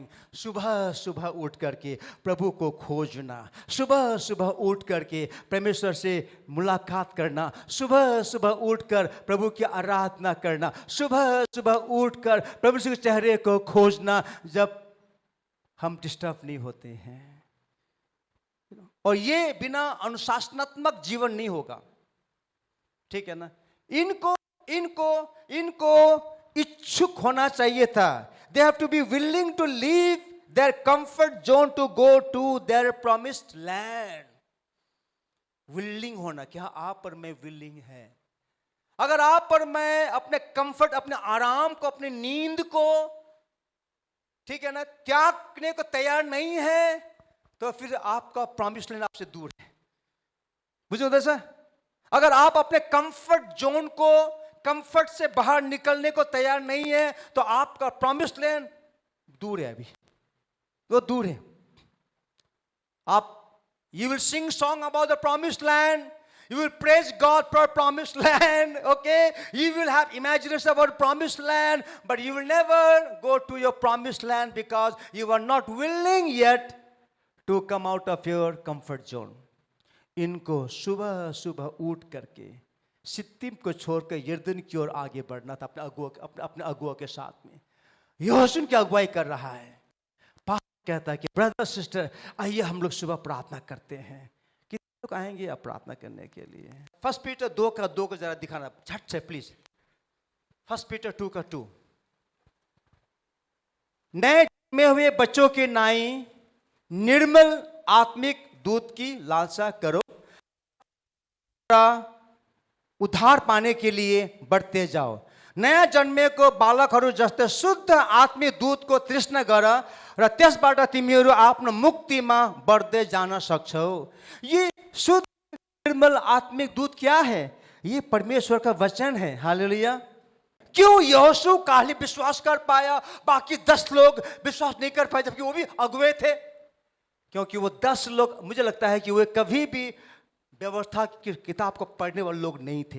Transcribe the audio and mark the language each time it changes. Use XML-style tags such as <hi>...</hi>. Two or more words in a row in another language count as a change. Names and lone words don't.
<hi>सुबह सुबह उठ करके प्रभु को खोजना, सुबह सुबह उठ करके परमेश्वर से मुलाकात करना, सुबह सुबह उठकर प्रभु की आराधना करना, सुबह सुबह उठकर प्रभु के चेहरे को खोजना, जब हम डिस्टर्ब नहीं होते हैं। और ये बिना अनुशासनात्मक जीवन नहीं होगा, ठीक है ना। इनको इनको इनको इच्छुक होना चाहिए था।</hi> <en>They have to be willing to leave their comfort zone to go to their promised land.</en> <hi>Willing होना, क्या आप और मैं willing है? अगर आप और मैं अपने कंफर्ट, अपने आराम को, अपनी नींद को, ठीक है ना, त्यागने को तैयार नहीं है, तो फिर आपका</hi> <en>promised land</en> <hi>आपसे दूर है। बुझो ऐसा? अगर आप अपने</hi> <en>comfort zone</en> <hi>को, कंफर्ट से बाहर निकलने को तैयार नहीं है, तो आपका</hi> <en>promised land</en> <hi>दूर है, अभी वो दूर है।</hi> <en>आप you will sing song about the promised land, you will praise God for promised land, okay, you will have imagination about promised land, but you will never go to your promised land because you are not willing yet to come out of your comfort zone.</en> <hi>इनको सुबह सुबह उठ करके सित्तीम को छोड़कर यरदन की ओर आगे बढ़ना था, अपने अगुआ के साथ में। यहोशू की अगुवाई कर रहा है। पास्टर कहता है कि</hi> <en>brother sister,</en> <hi>आइए हम लोग सुबह प्रार्थना करते हैं। कितने लोग आएंगे आप प्रार्थना करने के लिए? 1 पीटर 2 को जरा दिखाना झट से प्लीज। 1 पीटर 2:2। नए जन्मे हुए बच्चों के नाई निर्मल आत्मिक दूध की लालसा करो, उद्धार पाने के लिए बढ़ते जाओ।</hi> <ne>नयाँ जन्मेको बालकहरू जस्तै शुद्ध आत्मिक दूधको तृष्णा गर र त्यसबाट तिमीहरू आफ्नो मुक्तिमा बढ्दै जान सक्छौ।</ne> <hi>ये शुद्ध निर्मल आत्मिक दूध क्या है? ये परमेश्वर का वचन है। हालेलुया। क्यों यहोशू काली विश्वास कर पाया, बाकी 10 लोग विश्वास नहीं कर पाए, जबकि वो भी अगुवे थे? क्योंकि वो 10 लोग, मुझे लगता है कि वे कभी भी व्यवस्था की किताब को पढ़ने वाले लोग नहीं थे।</hi>